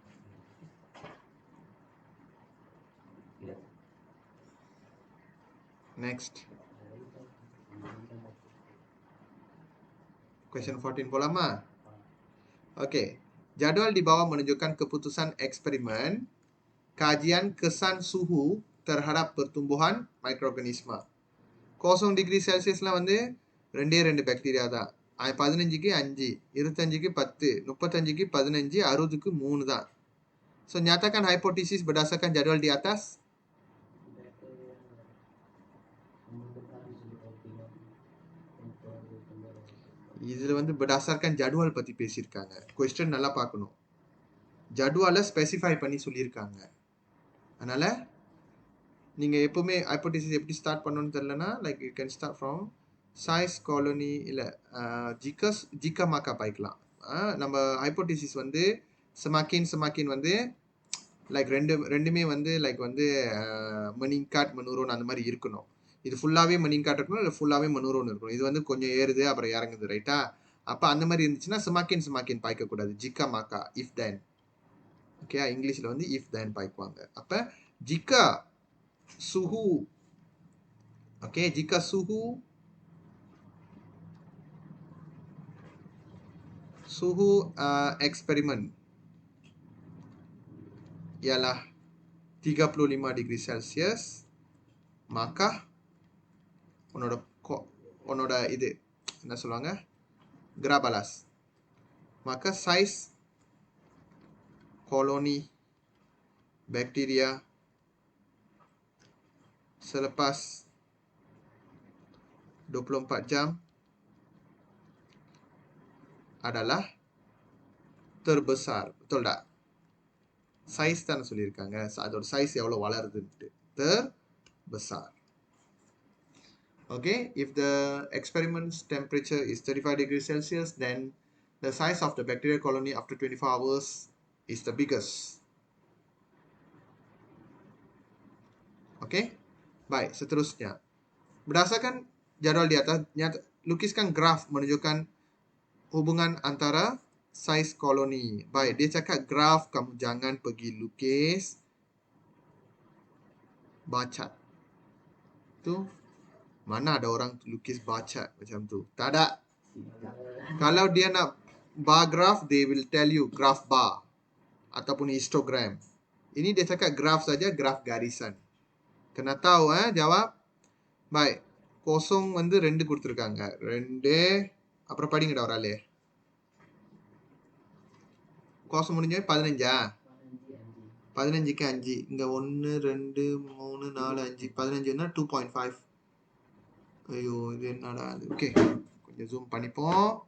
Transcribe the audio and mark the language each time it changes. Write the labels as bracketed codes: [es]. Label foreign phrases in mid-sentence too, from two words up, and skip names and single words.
[en] Next. Question 14 polama. Okey. [ms] Jadual di bawah menunjukkan keputusan eksperimen kajian kesan suhu terhadap pertumbuhan mikroorganisma. [ta] 0 டிகிரி செல்சியஸ்லாம் வந்து 2 பாக்டீரியா தான். 15க்கு 5, 25க்கு 10, 35க்கு 15, 60க்கு 3 தான். [en] So, [ms] nyatakan hipotesis berdasarkan jadwal di atas. [ta] இதில் வந்து berdasarkan ஜடுவல் பற்றி பேசியிருக்காங்க. கொஸ்டின் நல்லா பார்க்கணும். ஜடுவாலை ஸ்பெசிஃபை பண்ணி சொல்லியிருக்காங்க. அதனால் நீங்கள் எப்போவுமே ஹைப்போதீசிஸ் எப்படி ஸ்டார்ட் பண்ணணும்னு தெரிலனா, [en] like you can start from size colony [ta] இல்லை [ms] jika maka [ta] பாய்க்கலாம். நம்ம ஹைப்போதீசிஸ் வந்து semakin வந்து லைக் ரெண்டுமே வந்து லைக் வந்து [ms] meningkat menurun [ta] அந்த மாதிரி இருக்கணும். இது ஃபுல்லாகவே meningkat இருக்கணும், இல்லை ஃபுல்லாகவே menurun இருக்கணும். இது வந்து கொஞ்சம் ஏறுது அப்புறம் இறங்குது, ரைட்டா? அப்போ அந்த மாதிரி இருந்துச்சுன்னா semakin பாய்க்கக்கூடாது. [ms] jika maka, [en] if then. [ta] ஓகே, இங்கிலீஷில் வந்து [en] if then [ta] பாய்க்குவாங்க. [ms] அப்போ ஜிக்கா suhu, okay, jika suhu eksperimen ialah 35 [en] degree Celsius, [ms] maka [ta] உன்னோட இது என்ன சொல்லுவாங்க, கிராபலாஸ், [ms] maka size koloni bakteria selepas 24 jam adalah terbesar. Betul tak? [ta] Size தானே சொல்லியிருக்காங்க. அதோட size எவ்வளவு வளருதுன்ட்டு. [ms] Terbesar. [en] Okay, if the experiment's temperature is 35 degrees Celsius, then the size of the bacterial colony after 24 hours is the biggest. [ms] Okay, baik, seterusnya. Berdasarkan jadwal di atas, lukiskan graf menunjukkan hubungan antara size koloni. Baik, dia cakap graf, kamu jangan pergi lukis bacat. Tu, mana ada orang lukis bacat macam tu? Tak ada. Kalau dia nak [en] bar graph, they will tell you graph bar ataupun histogram. [ms] Ini dia cakap graph saja, graph garisan. Kena tahu jawab. Baik. [ta] Kosong வந்து 2 கொடுத்திருக்காங்க. 2 அப்புறம் படிங்கடா ஒரு ஆளு. கோசம் முடிஞ்சவே 15ஆ? 15க்கு 5. இங்க 1 2 3 4 5 15ன்னா 2.5. ஐயோ இது என்னடா அது? ஓகே. கொஞ்சம் ஜூம் பண்ணிப்போம்.